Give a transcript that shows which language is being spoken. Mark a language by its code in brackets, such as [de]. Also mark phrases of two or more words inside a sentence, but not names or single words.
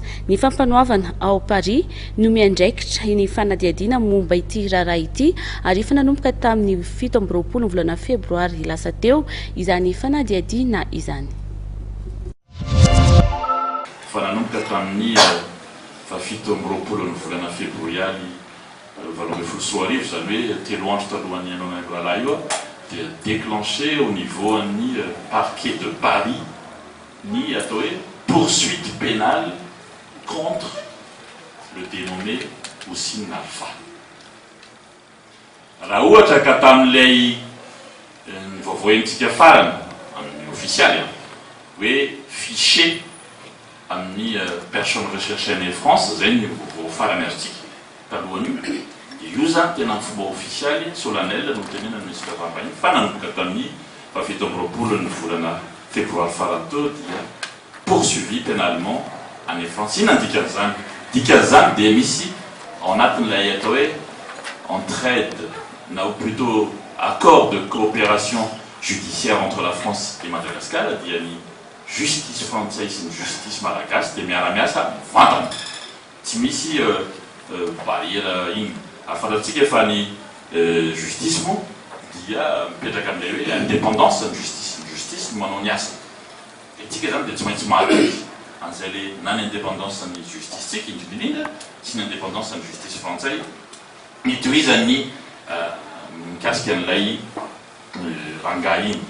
[mg] Ny fampanoavana ao Paris no miandraikitra ny fanadihadiana momba ity raharaha ity ary efa nanomboka tamin'ny 17 volana febroary lasa teo izany fanadihadiana izany. Fananomboka tamin'ny 17 volana febroary 2024 zany hoe telo andro talohan'ny ianona raharaha io dia [fr] déclenché au niveau [mg] ny [fr] parquet de Paris [mg] ny atao hoe [fr] poursuite pénale contre le dénommé Houssine Alpha. [mg] Raha ohatra ka tamin'ilay vaovao-enitsika farany amin'ny officialy hoe fiché amin'ny [fr] personne recherchée en France [mg] zay ny vaovao farany article talohan'io dia io zany tena ny fomba [fr] officialy solennel [mg] no tenena ny ministre raharaham-bahiny fa nanomboka tamin'ny 17 volana febroary farany teo dia [fr] poursuivi pénalement [mg] any France. Inona dikan'izany? Dikan'izany dia misy ao anatin'ilay atao hoe entraide na [fr] ou plutôt accord de coopération judiciaire entre la France et Madagascar [mg] dia ny [fr] justice française [mg] sy ny justice malagasy dia miara-miasa mivantana. Tsy misy barrière iny. Afantatsika efa ny justice moa dia mipetraka amin'ilay hoe indépendance ny justice. Ny justice no manao ny asa. Itsika zany dia tsy maintsy mahaka izy an'izay le na ny indépendance ny justice tsika indrindrindrindra sy ny indépendance ny justice frantsay mitohizany mikasika an'ilay rangahy iny.